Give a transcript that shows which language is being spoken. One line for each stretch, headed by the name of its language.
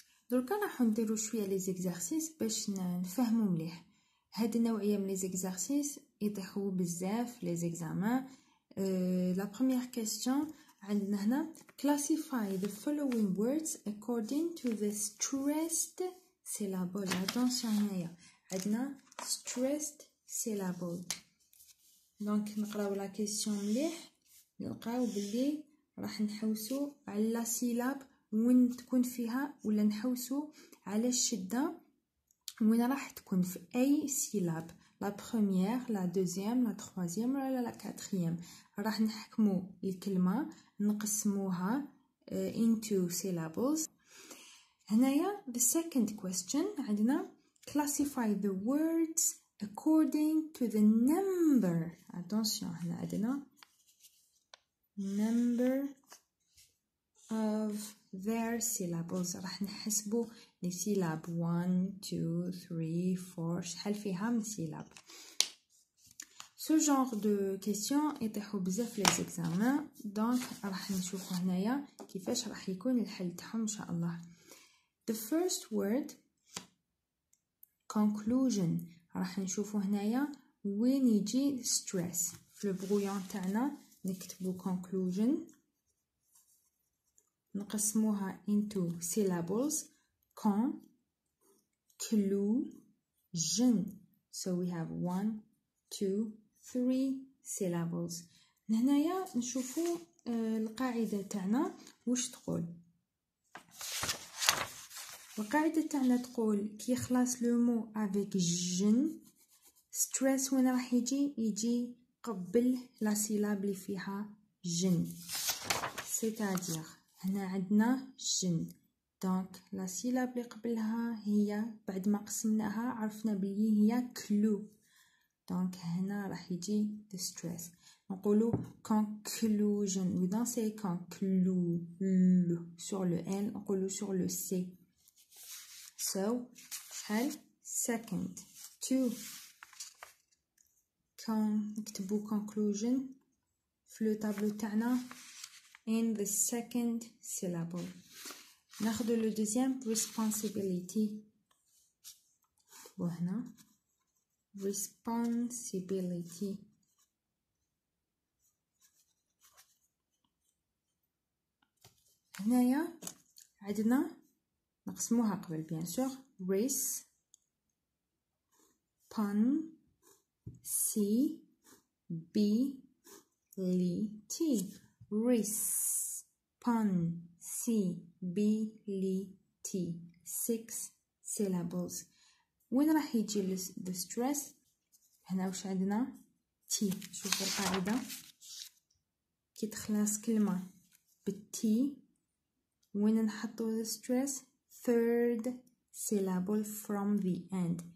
Arabic: دركا راح نديرو شويه لي زيكزارسيس باش نفهمو مليح هاد النوعيه من لي زيكزارسيس يطيحوا بزاف لي زيكزامان. لا بروميير كيسيون عندنا هنا
English: classify the following words according to the stressed syllable. attention
Arabic: هنايا عندنا
English: stressed syllable.
Arabic: دونك نقراو لا كيسيون مليح نلقاو بلي راح نحوسو على لا سيلاب وين تكون فيها، ولا نحوسو على الشده وين راح تكون في اي سيلاب، لا بروميير لا دوزيام لا تروازيام ولا لا كاتريام. راح نحكمو الكلمه نقسموها
English: into syllables. هنايا the second question عندنا classify the words according to the number. attention
Arabic: هنا عندنا
English: number of their syllables.
Arabic: راح نحسبو لي سيلاب 1 2 3 4 شحال فيها من سيلاب.
French: ce genre de question
Arabic: يطيحوا بزاف لي زيكزامان. دونك راح نشوفوا هنايا كيفاش راح يكون الحل تاعهم ان شاء الله.
English: the first word conclusion.
Arabic: راح نشوفوا هنايا وين يجي stress. في البرويون تاعنا نكتبوا conclusion نقسموها
English: into syllables
Arabic: con clue jen.
English: so we have 1 2 3 syllables.
Arabic: هنايا نشوفوا القاعده تاعنا واش تقول. القاعده تاعنا تقول كي يخلص لو مو افيك جن ستريس وين راح يجي قبل لا سيلاب اللي فيها جن. سيتادير هنا عندنا جن دونك لا سيلاب اللي قبلها هي بعد ما قسمناها عرفنا بلي هي كلو. دونك هنا راح يجي
English: the stress.
French: نقولوا
English: conclusion we don't say conclu
French: sur le L نقولوا sur le C.
English: so شحال second 2 نكتبوا conclusion
Arabic: في لو طابلو تاعنا
English: in the second syllable.
Arabic: ناخذ
French: le deuxième
Arabic: responsibility وهنا responsibility. هنايا عندنا نقسموها قبل
French: bien sûr
Arabic: responsibility responsibility
English: 6 syllables.
Arabic: وين راح يجي
English: the stress
Arabic: هنا واش عندنا تي. شوفوا القاعده كي تخلص كلمه بالتي وين نحطو
English: the stress third syllable from the end.